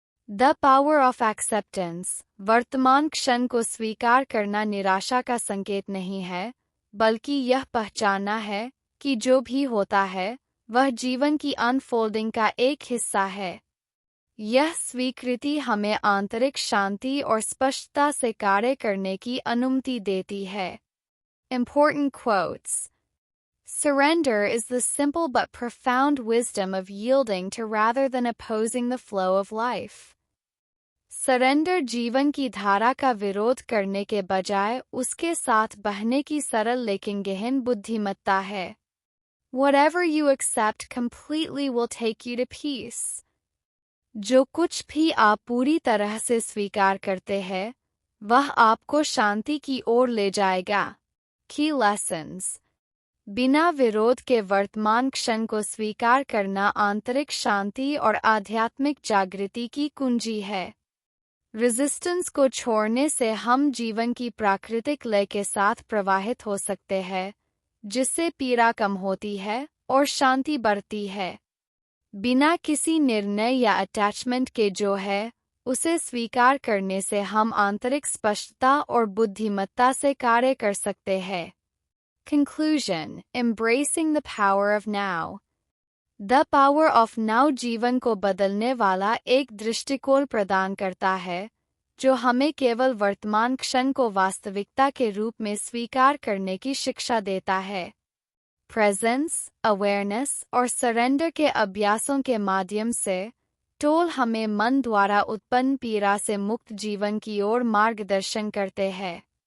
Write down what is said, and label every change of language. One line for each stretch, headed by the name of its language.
English: The power of acceptance.
Hindi: वर्तमान क्षण को स्वीकार करना निराशा का संकेत नहीं है, बल्कि यह पहचानना है कि जो भी होता है वह जीवन की अनफोल्डिंग का एक हिस्सा है। यह स्वीकृति हमें आंतरिक शांति और स्पष्टता से कार्य करने की अनुमति देती है।
English: Important quotes. Surrender is the simple but profound wisdom of yielding to rather than opposing the flow of life.
Hindi: Surrender जीवन की धारा का विरोध करने के बजाय उसके साथ बहने की सरल लेकिन गहन बुद्धिमत्ता है।
English: Whatever you accept completely will take you to peace.
Hindi: जो कुछ भी आप पूरी तरह से स्वीकार करते हैं, वह आपको शांति की ओर ले जाएगा।
English: Key lessons.
Hindi: बिना विरोध के वर्तमान क्षण को स्वीकार करना आंतरिक शांति और आध्यात्मिक जागृति की कुंजी है। रेजिस्टेंस को छोड़ने से हम जीवन की प्राकृतिक लय के साथ प्रवाहित हो सकते हैं, जिससे पीड़ा कम होती है और शांति बढ़ती है। बिना किसी निर्णय या अटैचमेंट के जो है उसे स्वीकार करने से हम आंतरिक स्पष्टता और बुद्धिमत्ता से कार्य कर सकते हैं।
English: Conclusion. Embracing the power of now.
Hindi: The power of now जीवन को बदलने वाला एक दृष्टिकोण प्रदान करता है, जो हमें केवल वर्तमान क्षण को वास्तविकता के रूप में स्वीकार करने की शिक्षा देता है। प्रेजेंस, अवेयरनेस और सरेंडर के अभ्यासों के माध्यम से टोल हमें मन द्वारा उत्पन्न पीड़ा से मुक्त जीवन की ओर मार्गदर्शन करते हैं।